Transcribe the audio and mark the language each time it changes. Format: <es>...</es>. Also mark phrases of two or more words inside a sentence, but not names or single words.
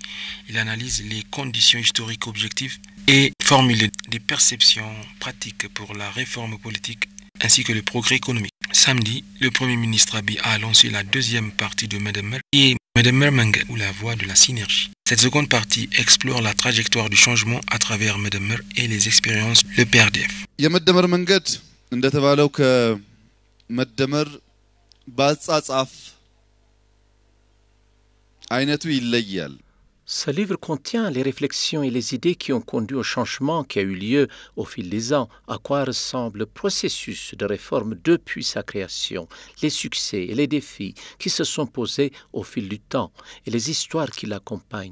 <fr>Il analyse les conditions historiques objectives et formule des perceptions pratiques pour la réforme politique ainsi que le progrès économique. Samedi, le Premier ministre Abiy a lancé la deuxième partie de Medemer, qui est Medemer Menged, ou la voie de la synergie. Cette seconde partie explore la trajectoire du changement à travers Medemer et les expériences de l'EPRDF.</fr> <am>የመደመር መንገድ እንደተባለው ከመደመር ባጻጻፍ አይነቱ ይለያል።</am> <fr>Ce livre contient les réflexions et les idées qui ont conduit au changement qui a eu lieu au fil des ans, à quoi ressemble le processus de réforme depuis sa création, les succès et les défis qui se sont posés au fil du temps et les histoires qui l'accompagnent.</fr>